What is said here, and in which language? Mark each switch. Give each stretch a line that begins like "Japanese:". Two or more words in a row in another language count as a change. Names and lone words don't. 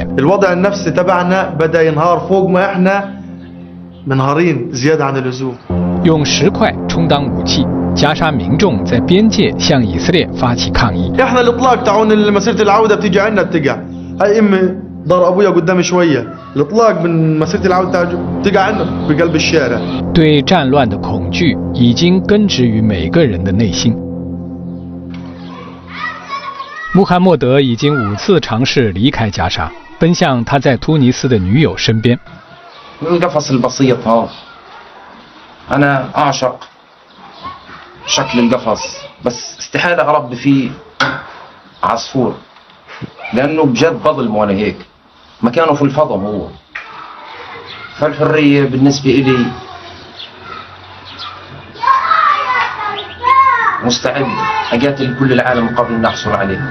Arabic: الوضع النفسي تبعنا بدأ ينهار فوق ما احنا منهارين زيادة عن اللزوم.
Chinese: 用石块充当武器，加沙民众在边界向以色列发起抗议。
Arabic: احنا الاطلاق تاعون مسيرة العودة بتيجي عنا بتقع. هاي امي ضر ابويا قدامي شوية. الاطلاق من مسيرة العودة بتقع عنا بقلب الشارع.
Chinese: 对战乱的恐惧已经根植于每个人的内心。穆罕默德已经5次尝试离开加沙， 奔向他在突尼斯的女友身边。
Arabic: القفص البسيط هذا أنا أعشق شكل القفص بس استحالة أربي فيه عصفور لأنه بجد بظلم ولا هيك مكانه في الفضاء هو. فالحرية بالنسبة إلي مستعد أقاتل كل العالم قبل أن أحصل عليه.